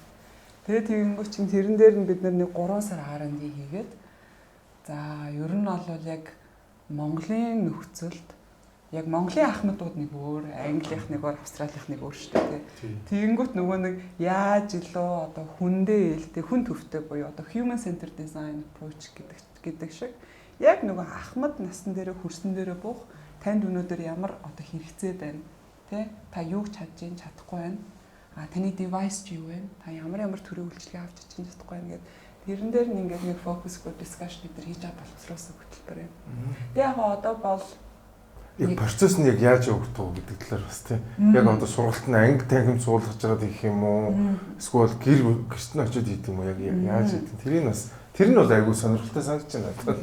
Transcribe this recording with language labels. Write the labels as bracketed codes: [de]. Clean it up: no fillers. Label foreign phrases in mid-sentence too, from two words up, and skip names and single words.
[mn] Тэгээд тэгэнгүүт чинь тэрэн дээр нь бид нар нэг 3 сар R&D хийгээд за ер нь бол яг Монголын нөхцөлд яг Монголын ахмадууд нэг өөр, Англих нэг өөр, Австралих нэг өөр шүү дээ. Тэгэнгүүт нөгөө нэг яаж илүү одоо хүндээ ээлтэй, хүн төвтэй буюу одоо [en] human centered design approach [mn] гэдэг шиг яг нөгөө ахмад насн дээр хөрсөн дээрээ буух танд өнөөдөр ямар одоо хэрэгцээ байна тий та юуг чадж ийн чадахгүй байна таны device чи юу вэ та ямар төрлийн үйлчлэгээ авч чадчих чадахгүй байна гэдэг тэрэн дээр нь ингээд нэг [en] focus group discussion [mn] бид нар хийж байгаа боловсруулсан хөтөлбөр юм. Тэгээ яг одоо бол яг процесс нь яг яаж явагдав уу гэдэг талаар бас тий яг одоо сургалт нь анги танхим суулгаж байгаа гэх юм уу эсвэл гэр гэртэн очиод хийх юм уу яг яаж хийх тэр нь бол айгүй сонирхолтой санагдаж байна.